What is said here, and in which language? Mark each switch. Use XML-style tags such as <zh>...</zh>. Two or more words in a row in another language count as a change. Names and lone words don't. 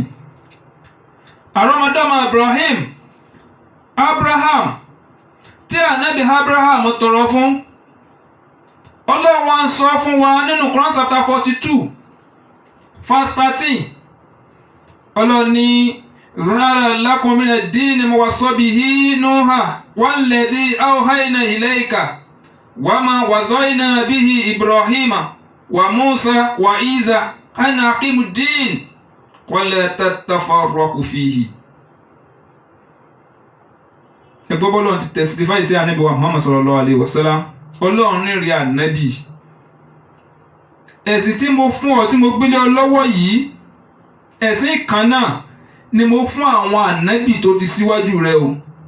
<yo>Àrọ́mọdọ́mọ Abraham tí ànábì Abraham tọrọ fún. Ọlọ́run wa ń sọ fún wa nínú Quran</yo> <en>chapter 42 verse 13.</en> <yo>Ọlọ́run ní</yo> <ar>ظهر لكم من الدين ما وصى به نوح والذي أوحينا إليك وما وصينا به إبراهيم وموسى وعيسى أن أقيموا الدين ولا تتفرقوا فيه.</ar> <yo>Ẹgbọ́n bọ́lọ́run ti testify sí ànábì wa Muhammad</yo> <ar>صلى الله عليه وسلم.</ar> <yo>Ọlọ́run ní rí ànábì. Ẹ̀sìn tí mo fún ọ tí mo gbélé ọ lọ́wọ́ yìí ẹ̀sìn kan náà ni mo fún àwọn ànábì tó ti síwájú rẹ o.</yo>